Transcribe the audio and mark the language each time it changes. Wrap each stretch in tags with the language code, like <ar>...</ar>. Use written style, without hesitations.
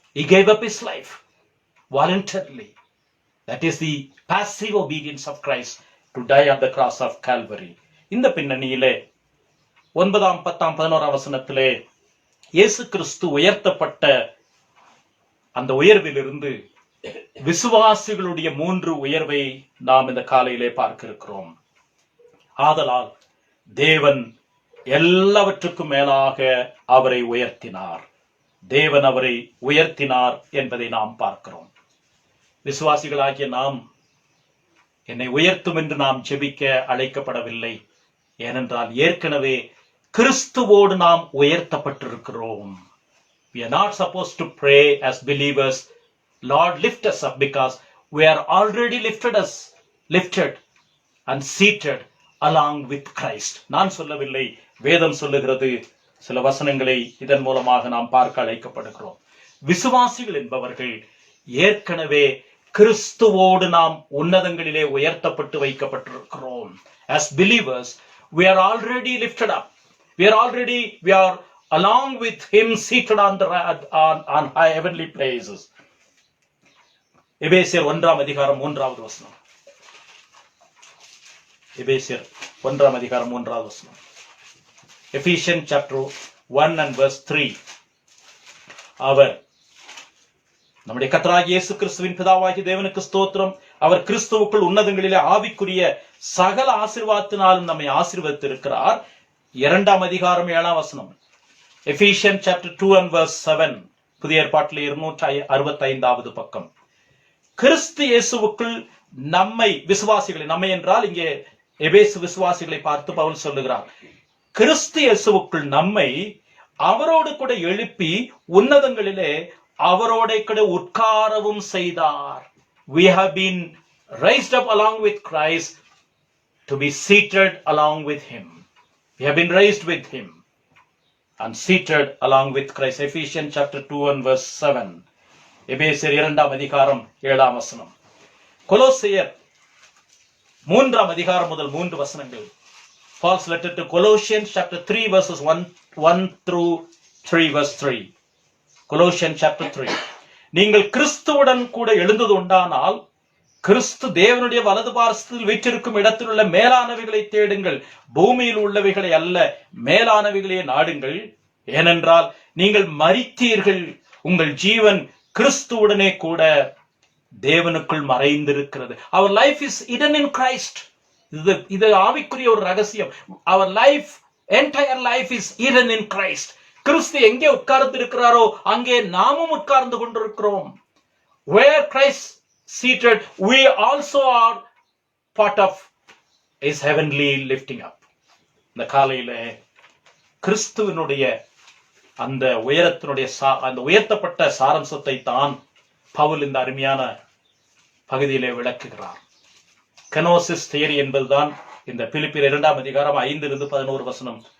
<en>He gave up his life voluntarily. That is the passive obedience of Christ to die on the cross of Calvary.</en> <ta>இந்த பின்னணியிலே 9ஆம் 10ஆம் 11ஆம் வசனத்திலே இயேசு கிறிஸ்து உயர்த்தப்பட்ட அந்த உயர்விலிருந்து விசுவாசிகளுடைய 3 உயர்வை நாம் இந்த காலையிலே பார்க்க இருக்கிறோம். ஆதலால் தேவன் எல்லாவற்றுக்கும் மேலாக அவரை உயர்த்தினார். தேவன் அவரை உயர்த்தினார் என்பதை நாம் பார்க்கிறோம். விசுவாசிகளாகிய நாம் என்னை உயர்த்தும் என்று நாம் ஜெபிக்க அழைக்கப்படவில்லை. ஏனென்றால் ஏற்கனவே கிறிஸ்துவோடு நாம் உயர்த்தப்பட்டிருக்கிறோம்.</ta> <en>We are not supposed to pray as believers, Lord lift us up, because we are already lifted and seated along with Christ.</en> <ta>நான் சொல்லவில்லை, வேதம் சொல்லுகிறது. சில வசனங்களை இதன் மூலமாக நாம் பார்க்க அழைக்கப்படுகிறோம். விசுவாசிகள் என்பவர்கள் ஏற்கனவே கிறிஸ்துவோடு நாம் உன்னதங்களிலே உயர்த்தப்பட்டு வைக்கப்பட்டிருக்கிறோம்.</ta> <en>As believers, we are already lifted up. We are along with him seated on high heavenly places.</en> <ta>எபேசியர் 1ஆம் அதிகாரம் 3வது வசனம். எபேசியர் 1ஆம் அதிகாரம் 3வது வசனம்.</ta> <en>Ephesians chapter 1 and verse 3.</en> <ta>அவர் நம்முடைய கர்த்தராகிய இயேசு கிறிஸ்துவின் பிதாவாகிய தேவனுக்கு ஸ்தோத்திரம். அவர் கிறிஸ்துவுக்குள் உன்னதங்களிலே ஆவிக்குரிய சகல ஆசீர்வாதத்தினாலும் நம்மை ஆசீர்வதித்திருக்கிறார். 2ஆம் அதிகாரம் 7ஆம் வசனம்.</ta> <en>Ephesians chapter 2 and verse 7.</en> <ta>புதிய ஏற்பாட்டிலே 265வது பக்கம். கிறிஸ்து இயேசுவுக்குள் நம்மை, விசுவாசிகளை, நம்மை என்றால் இங்கே எபேசு விசுவாசிகளை பார்த்து பவுல் சொல்லுகிறார். கிறிஸ்து இயேசுவுக்குள் நம்மை அவரோடு கூட எழுப்பி உன்னதங்களிலே அவரோட கூட உட்காரவும் செய்தார்.</ta> <en>We have been raised up along with Christ to be seated along with him. We have been raised with him and seated along with Christ. Ephesians chapter 2 and verse 7.</en> <ta>எபேசியர் 2ஆம் அதிகாரம் 7ஆம் வசனம். கொலோசியர் 3ஆம் அதிகாரம் முதல் 3 வசனங்கள்.</ta> <en>Paul's letter to Colossians chapter 3 verses 1 through 3 verse 3. Colossians chapter 3.</en> <ta>நீங்கள் கிறிஸ்துவுடன் கூட எழுந்தது உண்டானால் கிறிஸ்து தேவனுடைய வலது பார்சத்தில் வீற்றிருக்கும் இடத்தில் உள்ள மேலானவைகளை தேடுங்கள், பூமியில் உள்ளவைகளை அல்ல, மேலானவைகளே நாடுங்கள். ஏனென்றால் நீங்கள் மரித்தீர்கள், உங்கள் ஜீவன் கிறிஸ்துவுடனே கூட தேவனுக்குள் மறைந்திருக்கிறது.</ta> <en>Our life is hidden in Christ.</en> <ta>இது ஆவிக்குரிய ஒரு ரகசியம்.</ta> <en>Our life, entire life is hidden in Christ.</en> <ta>கிறிஸ்து எங்கே உட்கார்ந்து இருக்கிறாரோ அங்கே நாமும் உட்கார்ந்து கொண்டிருக்கிறோம்.</ta> <en>Where Christ seated, we also are part of his heavenly lifting up.</en> <ta>இந்த காலையில கிறிஸ்துவினுடைய அந்த உயரத்தினுடைய அந்த உயர்த்தப்பட்ட சாரம்சத்தை தான் பவுல் இந்த அருமையான பகுதியிலே விளக்குகிறார். கெனோசிஸ் தியரி என்பதுதான் இந்த பிலிப்பியர் 2ஆம் அதிகாரம் 5-11 வசனம்.</ta>